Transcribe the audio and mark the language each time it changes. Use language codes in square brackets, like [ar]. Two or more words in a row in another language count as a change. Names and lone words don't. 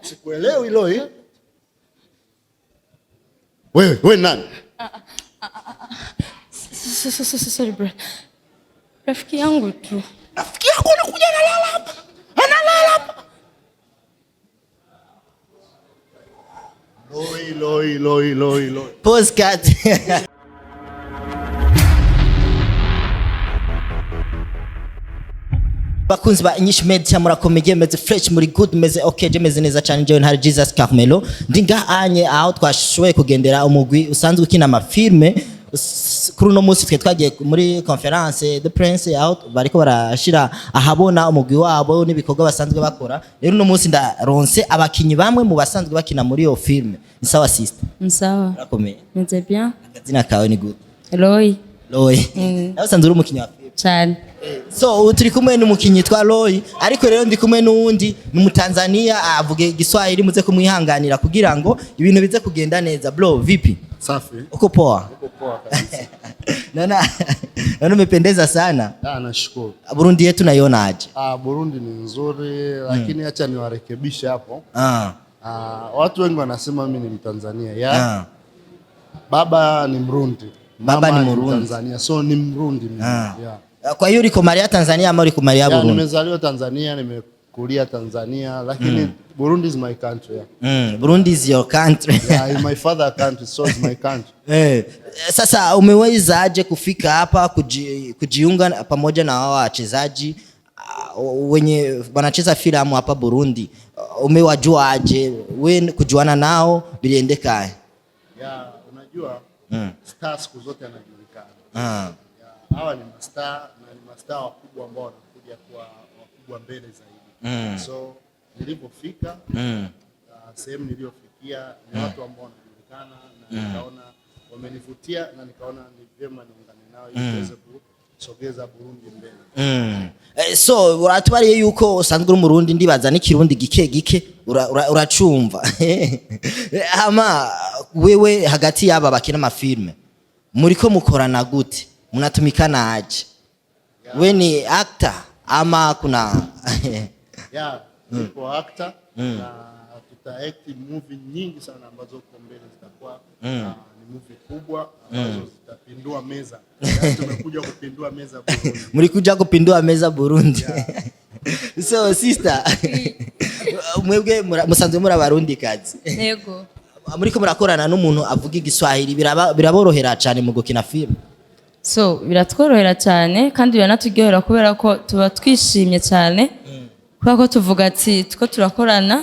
[sw] Sikuelewi Loi. Wewe nani? [en] Sorry brother. [sw] Rafiki yangu tu. Rafiki yako anakuja analala hapa. Loi. [en] Pause cut. [rn] Bakunzi ba INYISHU media murakomeye meze fresh muri good meze okay je meze neza cyane je ntari Jesus Carmelo ndinga anye aho twashoboye kugendera umugwi usanzwe ukina amafilme kuri no munsi twe twagiye muri conference [en] the prince out [rn] bariko barashira ahabona umugwi wabo nibikorwa basanzwe bakora rero no munsi ndaronse abakinyi bamwe mu basanzwe bakina muri iyo filme [sw] ni sawa [rn] sister sawa murakomeye meze bien akazina kawe ni good Loi nawe sanzwe uri umukinyi wa filme cyane. So turi kumwe n'umukinyi twa Loi ariko rero ndi kumwe n'uwundi ni mutanzania avuge Giswahili muze kumwihanganira kugira ngo ibintu bize kugenda neza. [sw] Bro vipi? Safi. Uko poa? Uko poa kabisa. Nana umependeza sana. Nashukuru. Burundi yetu naiona aje? Burundi ni nzuri lakini acha niwarekebishe hapo. Watu wengi wanasema mimi ni Mtanzania. Baba ni Mrundi. Baba ni Mrundi. Tanzania. So ni Mrundi mimi. Kwa hiyo uliko Maria Tanzania ama uliko Maria Burundi? Nimezaliwa Tanzania, nimekulia Tanzania lakini Burundi [en] is my country. Burundi is your country. Yeah, my father country, so is my country. [sw] Sasa umeweza aje kufika hapa kujiunga pamoja na wao wachezaji wenye wanacheza filamu hapa Burundi? Umewajua aje? Wewe kujuana nao biliendekaje? Unajua stars siku zote anajulikana. Hawa ni mastaa na ni mastaa wakubwa ambao wanakuja kuwa wakubwa mbele zaidi. So nilipofika sehemu niliyofikia ni watu ambao wanajulikana na nikaona wamenivutia na nikaona ni vyema niungane nao ili tuweze kusogeza Burundi mbele. [rn] So uratubariye yuko usanzwe uri Murundi ndibaza n'ikirundi gike uracumva. Ama wewe hagati yaba bakina amafilme muriko mukorana gute? [sw] Munatumikana aje? Wewe ni actor ama kuna nipo actor na tutaact movie nyingi sana ambazo huko mbele zitakuwa ni movie kubwa ambazo zitapindua meza. Tumekuja kupindua meza Burundi. Mlikuja kupindua meza Burundi. [rn] So sister, mwebwe musanzwe muri abarundi kazi. Yego. Muriko murakorana n'umuntu avuga Igiswahili biraborohera cyane mu gukina film. So biratworohera cyane kandi biranatugehera kubera ko tuba twishimye cyane kubera ko tuvuga ati tuko turakorana.